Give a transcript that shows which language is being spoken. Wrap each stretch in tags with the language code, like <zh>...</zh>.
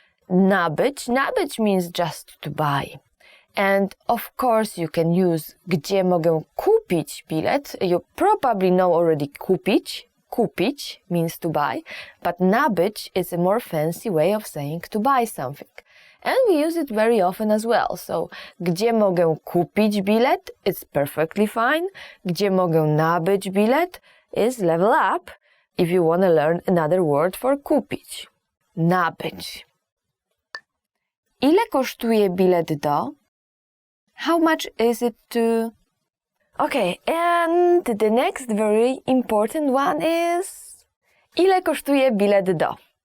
<en>Nabyć means just to buy. And of course you can use</en> <pl>gdzie mogę kupić bilet.</pl> <en>You probably know already kupić. Kupić means to buy, but nabyć is a more fancy way of saying to buy something. And we use it very often as well.</en> <pl>So, gdzie mogę kupić bilet?</pl> <en>It's perfectly fine.</en> <pl>Gdzie mogę nabyć bilet?</pl> <en>Is level up if you want to learn another word for kupić.</en> <pl>Nabyć. Ile kosztuje bilet do?</pl> <en>How much is it to? Okay, and the next very important one is</en> <pl>ile kosztuje bilet do?</pl>